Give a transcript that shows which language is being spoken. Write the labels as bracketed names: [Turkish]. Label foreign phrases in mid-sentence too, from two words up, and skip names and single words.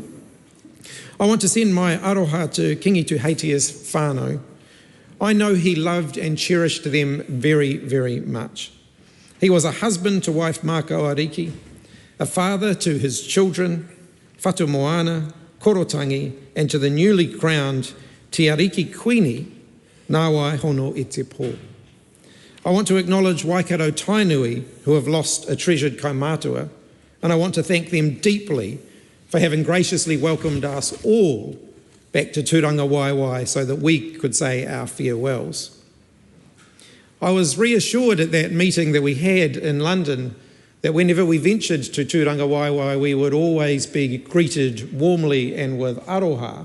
[English] I want to send my aroha to Kiingi Tuheitia's whānau. I know he loved and cherished them very, very much. He was a husband to wife Mākau Ariki, a father to his children, Whatu Moana, Korotangi, and to the newly crowned Te Ariki Queenie, Nāwai Hono i te pō. I want to acknowledge Waikato Tainui, who have lost a treasured kaumātua, and I want to thank them deeply for having graciously welcomed us all back to Tūranga Waiwai so that we could say our farewells. I was reassured at that meeting that we had in London that whenever we ventured to Tūranga Waiwai, we would always be greeted warmly and with aroha.